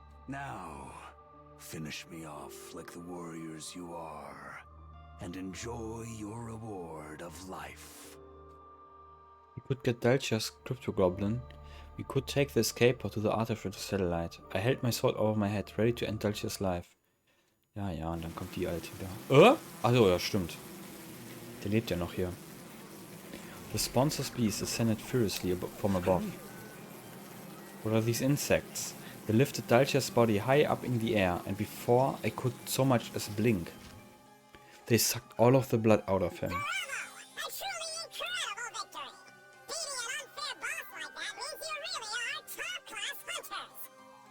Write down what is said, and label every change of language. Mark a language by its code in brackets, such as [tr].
[en] Now, finish me off like the warriors you are, and enjoy your reward of life. We could get Dalcia's crypto goblin. We could take the escape pod to the artificial satellite. I held my sword over my head, ready to end Dalcia's life. [de] Ja, ja, und dann kommt die alte wieder. Achso, ja, stimmt. Der lebt ja noch hier. [en] The sponsor's beast ascended furiously from above. What are these insects? They lifted Dalcia's body high up in the air, and before I could so much as blink, they sucked all of the blood out of him. A truly incredible victory! Beating an unfair boss like that means you really are top-class hunters!